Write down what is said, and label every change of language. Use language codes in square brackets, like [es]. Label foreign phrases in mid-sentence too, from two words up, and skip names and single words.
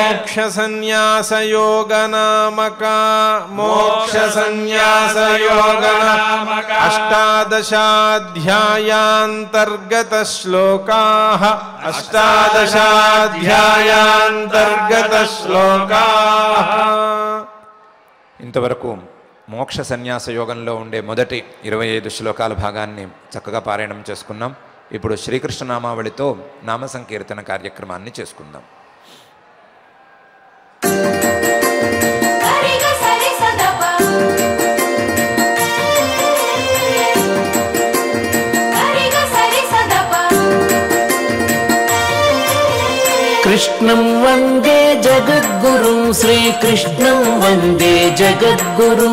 [sa] मोक्षसंन्यासयोगनामका मोक्षसंन्यासयोगनामक अष्टादशाध्यायान्तर्गतश्लोकाः अष्टादशाध्यायान्तर्गतश्लोकाः [te] ఇంతవరకు మోక్ష సన్యాస యోగంలో ఉండే మొదటి 25 శ్లోకాల భాగాన్ని చక్కగా పారాయణం చేసుకున్నాం. ఇప్పుడు శ్రీకృష్ణ నామావళితో నామ సంకీర్తన కార్యక్రమాన్ని చేసుకుందాం. [sa] कृष्णं वन्दे जगद्गुरुं श्रीकृष्णं वन्दे जगद्गुरुं